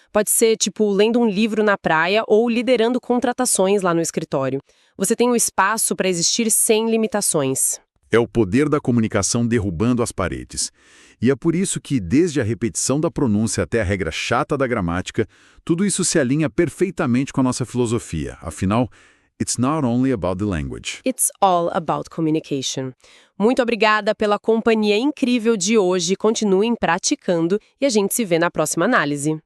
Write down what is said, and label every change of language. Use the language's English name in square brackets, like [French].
[Portuguese] Pode ser, tipo, lendo um livro na praia ou liderando contratações lá no escritório. Você tem um espaço para existir sem limitações. É o poder da comunicação derrubando as paredes. E é por isso que, desde a repetição da pronúncia até a regra chata da gramática, tudo isso se alinha perfeitamente com a nossa filosofia. [English] Afinal, it's not only about the language. It's all about communication. [Portuguese] Muito obrigada pela companhia incrível de hoje. Continuem praticando e a gente se vê na próxima análise.